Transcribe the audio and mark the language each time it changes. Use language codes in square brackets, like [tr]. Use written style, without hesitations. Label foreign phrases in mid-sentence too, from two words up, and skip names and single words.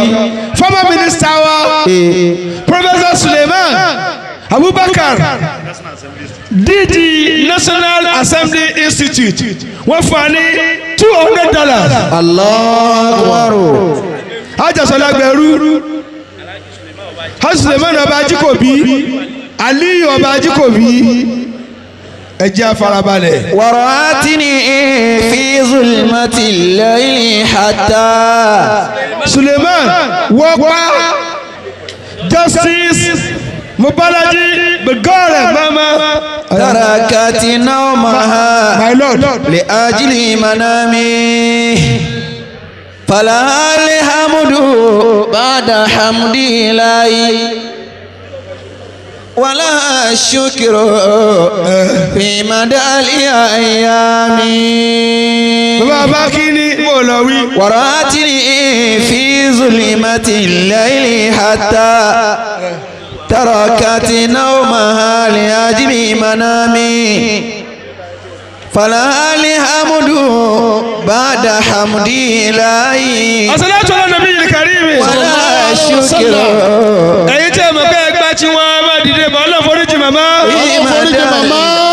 [en] former minister [yo] wa Professor Suleiman Abubakar DG National Assembly Institute wọ́n fún wa ní $200. [ar] الله أكبر. [yo] Ajasola Gbẹ̀rú Haji Suleiman ọba Ajíkòbí Aliyu ọba Ajíkòbí ẹ jẹ́ afarabalẹ̀. [ar] ورأتني في ظلمة الليل حتى [yo] Suleiman wọ́pá Justice Mobalaji Begore Mama [ar] تركت نومها [en] my lord [ar] لأجل منامي فلا الحمد بعد حمد الله ولا الشكر في مدى الأيام. [yo] bàbá Bakini Molawi [ar] ورأتني في ظلمة الليل حتى تركت نومها لأجل منامي فلا الحمد بعد حمد الله الصلاة على النبي الكريم ولا الشكر [yo] ẹ̀yin tí ẹ mọ̀ pé ẹgbẹ́ tí wọ́n máa dìde bọ́ ọlọ́run foríjì màmá ọlọ́run foríjì màmá.